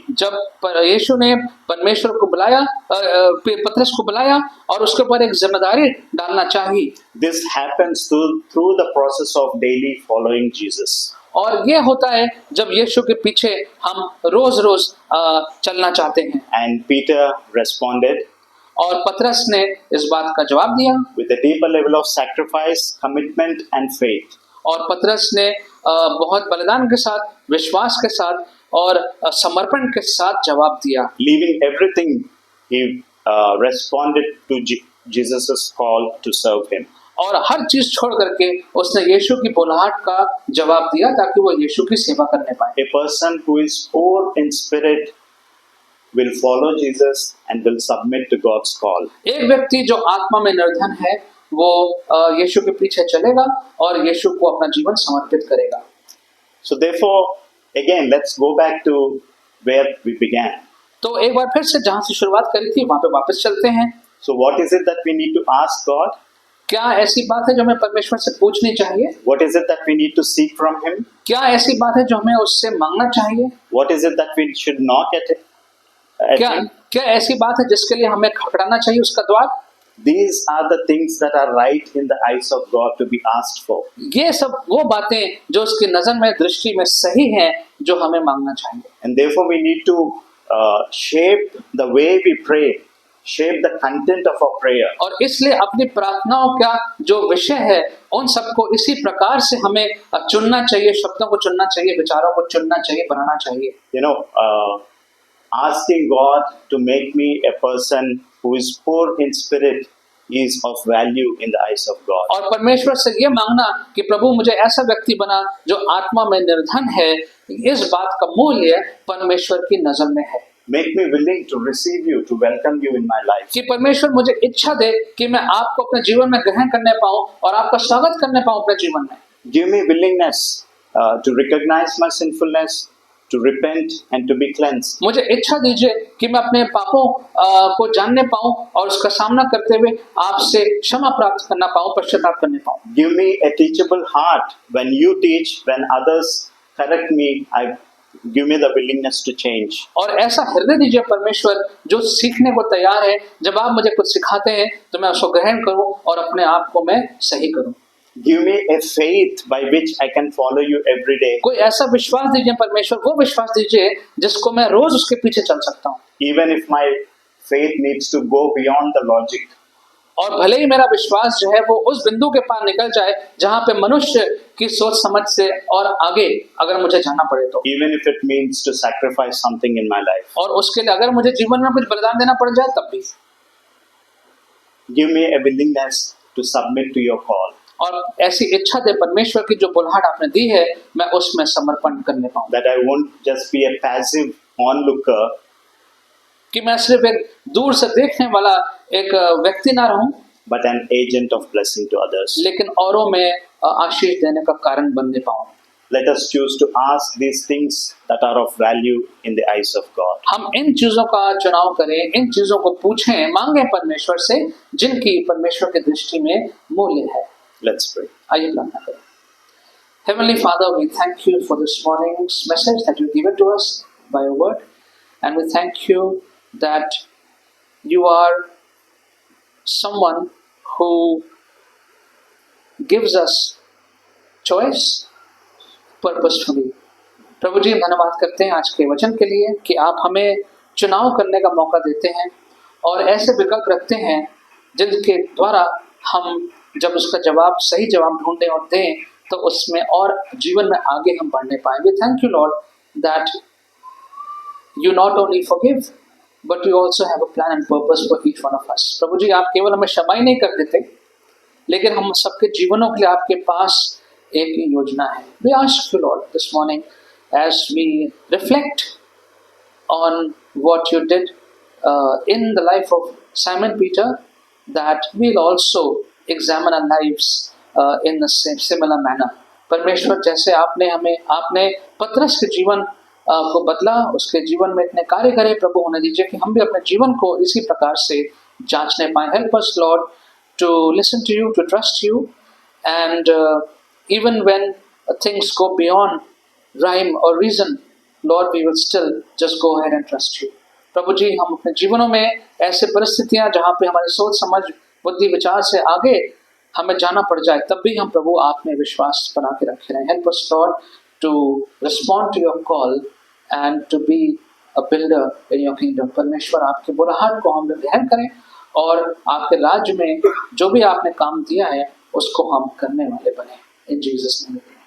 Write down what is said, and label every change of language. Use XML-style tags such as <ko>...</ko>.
<hi>जब यीशु ने परमेश्वर को बुलाया, पतरस को बुलाया और उसके ऊपर एक जिम्मेदारी डालना चाहिए,</hi> <en>this happens through the process of daily following Jesus.</en> <hi>और ये होता है जब यीशु के पीछे हम रोज रोज चलना चाहते हैं।</hi> <en>And Peter responded</en> <hi>और पतरस ने इस बात का जवाब दिया</hi> <en>with a deeper level of sacrifice, commitment and faith.</en> <hi>और पतरस ने बहुत बलिदान के साथ, विश्वास के साथ और समर्पण के साथ जवाब दिया।</hi> <en>Leaving everything, he responded to Jesus' call to serve him.</en> <hi>और हर चीज छोड़ करके उसने यीशु की बुलाहट का जवाब दिया ताकि वो यीशु की सेवा करने पाए।</hi> <en>A person who is poor in spirit will follow Jesus and will submit to God's call.</en> <hi>एक व्यक्ति जो आत्मा में निर्धन है वो यीशु के पीछे चलेगा और यीशु को अपना जीवन समर्पित करेगा।</hi> <en>So therefore, again, let's go back to where we began.</en> <hi>तो एक बार फिर से जहां से शुरुआत करी थी वहां पे वापस चलते हैं।</hi> <en>So what is it that we need to ask God?</en> <hi>क्या ऐसी बात है जो हमें परमेश्वर से पूछनी चाहिए?</hi> <en>What is it that we need to seek from Him?</en> <hi>क्या ऐसी बात है जो हमें उससे मांगना चाहिए?</hi> <en>What is it that we should knock at</en> <hi>क्या</hi> <en>Him?</en> <hi>क्या ऐसी बात है जिसके लिए हमें खटखटाना चाहिए उसका द्वार?</hi> <en>These are the things that are right in the eyes of God to be asked for.</en> <hi>ये सब वो बातें जो उसकी नजर में, दृष्टि में सही हैं, जो हमें मांगना चाहिए।</hi> <en>And therefore we need to shape the way we pray, shape the content of our prayer.</en> <hi>और इसलिए अपनी प्रार्थनाओं का जो विषय है उन सबको इसी प्रकार से हमें चुनना चाहिए, शब्दों को चुनना चाहिए, विचारों को चुनना चाहिए, बनाना चाहिए।</hi> <en>You know, asking God to make me a person who is poor in spirit is of value in the eyes of God.</en> <hi>और परमेश्वर से ये मांगना कि प्रभु मुझे ऐसा व्यक्ति बना जो आत्मा में निर्धन है, इस बात का मूल्य परमेश्वर की नजर में है।</hi> <en>Make me willing to receive you, to welcome you in my life.</en> <hi>कि परमेश्वर मुझे इच्छा दे कि मैं आपको अपने जीवन में ग्रहण करने पाऊं और आपका स्वागत करने पाऊं अपने जीवन में।</hi> <en>Give me willingness to recognize my sinfulness, to repent and to be cleansed.</en> <hi>मुझे इच्छा दीजिए कि मैं अपने पापों को जानने पाऊं और उसका सामना करते हुए आपसे क्षमा प्राप्त करना पाऊं, पश्चाताप करने पाऊं।</hi> <en>Give me a teachable heart when you teach, when others correct me. Give me the willingness to change.</en> <hi>और ऐसा हृदय दीजिए परमेश्वर जो सीखने को तैयार है, जब आप मुझे कुछ सिखाते हैं तो मैं उसको ग्रहण करूं और अपने आप को मैं सही करूं।</hi> <en>Give me a faith by which I can follow you every day.</en> <hi>कोई ऐसा विश्वास दीजिए परमेश्वर, वो विश्वास दीजिए जिसको मैं रोज उसके पीछे चल सकता हूँ।</hi> <en>Even if my faith needs to go beyond the logic.</en> <hi>और भले ही मेरा विश्वास जो है वो उस बिंदु के पार निकल जाए जहाँ पे मनुष्य की सोच समझ से और आगे अगर मुझे जाना पड़े तो।</hi> <en>Even if it means to sacrifice something in my life.</en> <hi>और उसके लिए अगर मुझे जीवन में कुछ बलिदान देना पड़ जाए तब भी।</hi> <en>Give me a willingness to submit to your call.</en> <hi>और ऐसी इच्छा दे परमेश्वर की जो बुलाहट आपने दी है मैं उसमें समर्पण करने पाऊँ।</hi> <en>That I won't just be a passive onlooker.</en> <hi>कि मैं सिर्फ एक दूर से देखने वाला एक व्यक्ति ना रहूं,</hi> <en>but an agent of blessing to others.</en> <hi>लेकिन औरों में आशीष देने का कारण बनने पाऊं।</hi> <en>Let us choose to ask these things that are of value in the eyes of God.</en> <hi>हम इन चीजों का चुनाव करें, इन चीजों को पूछें, मांगे परमेश्वर से जिनकी परमेश्वर की दृष्टि में मूल्य है।</hi> <en>Let's pray.</en> <hi>आइए प्रार्थना करें।</hi> <en>Heavenly Father, we thank you for this morning's message that you given to us by your word, and we thank you that you are someone who gives us choice purposefully.</en> <hi>प्रभु जी, धन्यवाद करते हैं आज के वचन के लिए कि आप हमें चुनाव करने का मौका देते हैं और ऐसे विकल्प रखते हैं जिनके द्वारा हम जब उसका जवाब, सही जवाब ढूंढें और दें तो उसमें और जीवन में आगे हम बढ़ने पाएं।</hi> <en>We thank you, Lord, that you not only forgive but you also have a plan and purpose for each one of us.</en> <hi>प्रभु जी, आप केवल हमें क्षमा ही नहीं कर देते, लेकिन हम सबके जीवनों के लिए आपके पास एक योजना है।</hi> <en>We ask you, Lord, this morning as we reflect on what you did in the life of Simon Peter, that we'll also examine our lives in the same similar manner.</en> <hi>परमेश्वर, जैसे आपने पतरस के जीवन को बदला, उसके जीवन में इतने कार्य करे, प्रभु होने दीजिए कि हम भी अपने जीवन को इसी प्रकार से जांचने पाएं।</hi> <en>Help us, Lord, to listen to you, to trust you, and even when things go beyond rhyme or reason, Lord, we will still just go ahead and trust you.</en> <hi>प्रभु जी, हम अपने जीवनों में ऐसे परिस्थितियां जहाँ पे हमारे सोच समझ बुद्धि विचार से आगे हमें जाना पड़ जाए, तब भी हम प्रभु आप में विश्वास बना के रखे रहें।</hi> <en>Help us, Lord, to respond to your call and to be a builder in your kingdom.</en> <hi>परमेश्वर, आपके बुलाहट को हम ग्रहण करें और आपके राज्य में जो भी आपने काम दिया है उसको हम करने वाले बने।</hi> <en>In Jesus' name.</en>